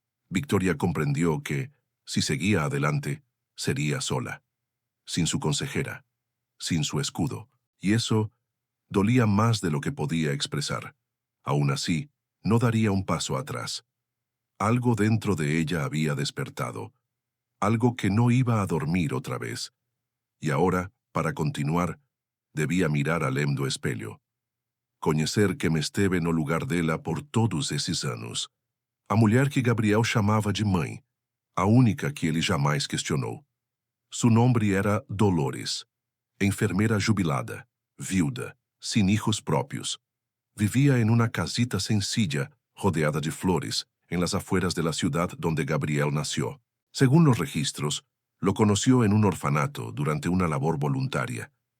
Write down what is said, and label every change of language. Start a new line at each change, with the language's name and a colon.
Spanish: Victoria comprendió que, si seguía adelante, sería sola, sin su consejera, sin su escudo, y eso dolía más de lo que podía expresar. Aún así, no daría un paso atrás. Algo dentro de ella había despertado, algo que no iba a dormir otra vez. Y ahora, para continuar, debía mirar
Portuguese: além do espelho. Conhecer que me esteve no lugar dela por todos esses anos. A mulher que Gabriel chamava de mãe, a única que ele jamais questionou.
Spanish: Su nombre era Dolores, enfermeira jubilada, viuda, sin hijos propios. Vivía en una casita sencilla, rodeada de flores, en las afueras de la ciudad donde Gabriel nació. Según los registros, lo conoció en un orfanato durante una labor voluntaria.